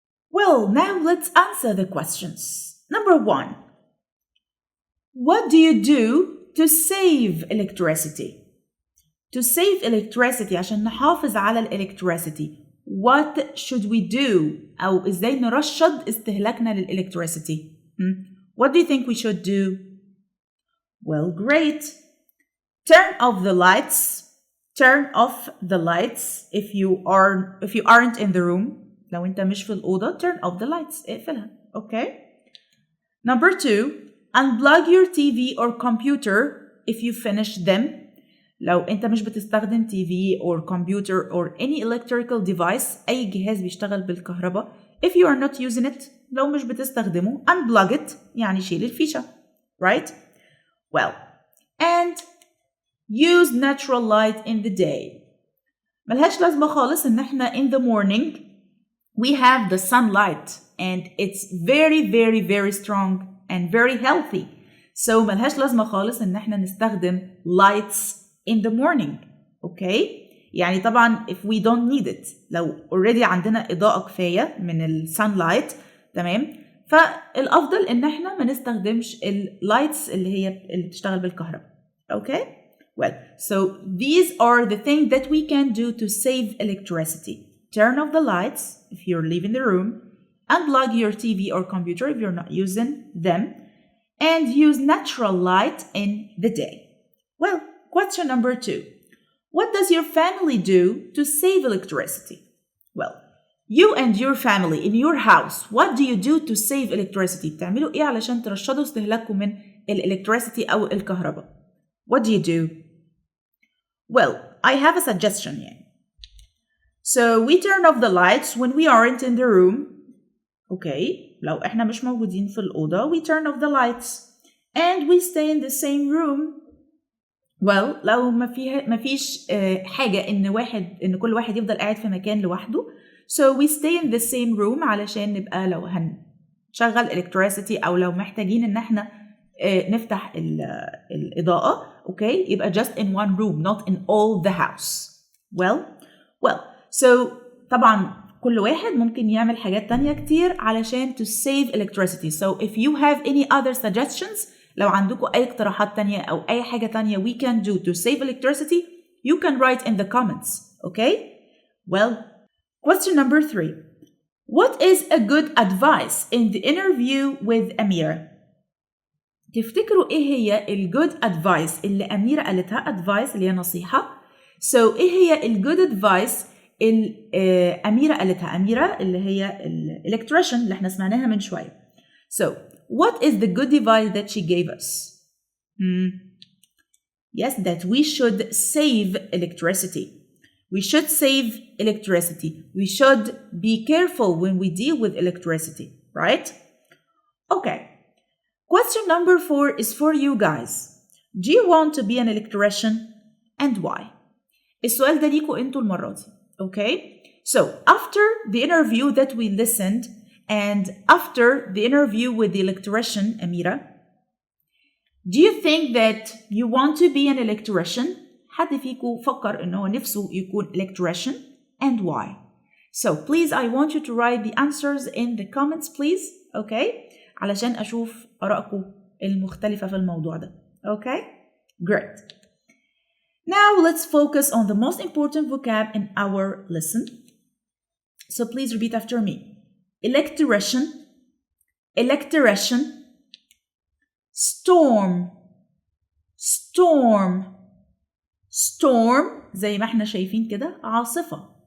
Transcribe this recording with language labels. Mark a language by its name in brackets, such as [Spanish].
[English] Well, now let's answer the questions. Number 1. What do you do to save electricity? To save electricity [Arabic] عشان نحافظ على [English] electricity. What should we do? [Arabic] أو إزاي نرشد استهلاكنا للإلكتريسيتي? [English] What do you think we should do? Well, great. Turn off the lights. Turn off the lights if you aren't in the room. [Arabic] لو أنت مش في الأوضة, [English] turn off the lights. [Arabic] اقفلها. [English] Okay? Number 2. Unplug your TV or computer if you finish them. [Arabic] لو أنت مش بتستخدم [English] TV or computer or any electrical device, [Arabic] أي جهاز بيشتغل بالكهرباء, [English] if you are not using it, [Arabic] لو مش بتستخدمه, [English] unplug it, [Arabic] يعني شيل الفيشة. [English] Right? Well, and use natural light in the day. [Arabic] ملهاش لازمة خالص إن احنا [English] in the morning we have the sunlight and it's very very very strong and very healthy. [Arabic] So ملهاش لازمة خالص إن احنا نستخدم lights [English] in the morning. Okay? [Arabic] يعني طبعا [English] if we don't need it, [Arabic] لو already عندنا إضاءة كفاية من sunlight, تمام؟ فالأفضل إن احنا ما نستخدمش lights اللي بتشتغل بالكهرباء. [English] Okay? Well, so these are the things that we can do to save electricity. Turn off the lights if you're leaving the room, unplug your TV or computer if you're not using them, and use natural light in the day. Well, question number 2. What does your family do to save electricity? Well, you and your family in your house, what do you do to save electricity? [Arabic] بتعملوا إيه علشان ترشدوا استهلاككم من electricity أو الكهرباء? [English] What do you do? Well, I have a suggestion here. So we turn off the lights when we aren't in the room. Okay, [Arabic] لو احنا مش موجودين في الأوضة, [English] we turn off the lights and we stay in the same room. [Arabic] Well, لو ما فيش حاجة إن كل واحد يفضل قاعد في مكان لوحده, [English] so we stay in the same room [Arabic] علشان نبقى لو هنشغل electricity أو لو محتاجين إن احنا نفتح الإضاءة, okay, يبقى [English] just in one room, not in all the house. [Arabic] Well, so طبعا كل واحد ممكن يعمل حاجات تانية كتير علشان [English] to save electricity. So if you have any other suggestions, [Arabic] لو عندكم أي اقتراحات تانية أو أي حاجة تانية [English] we can do to save electricity, you can write in the comments. Okay? Well, question number 3. What is a good advice in the interview with Amira? [Arabic] تفتكروا إيه هي ال good advice اللي أميرة قالتها؟ advice اللي هي نصيحة. So إيه هي الجود advice أميرة قالتها؟ أميرة اللي هي electrician اللي احنا سمعناها من شوية. [English] So what is the good advice that she gave us? Yes, that we should save electricity. We should save electricity. We should be careful when we deal with electricity, right? Okay. Question number 4 is for you guys. Do you want to be an electrician and why? [Arabic] السؤال ده ليكوا انتوا المرة دي. Okay? [English] So after the interview that we listened and after the interview with the electrician, Amira, do you think that you want to be an electrician? [Arabic] حد فيكم فكر إنه نفسه يكون electrician [English] and why? So please I want you to write the answers in the comments please. Okay? [Arabic] علشان أشوف آرائكم المختلفة في الموضوع ده. [English] Okay? Great. Now let's focus on the most important vocab in our lesson. So please repeat after me. Electrician, electrician, storm, storm, storm [Arabic] زي ما احنا شايفين كده عاصفة.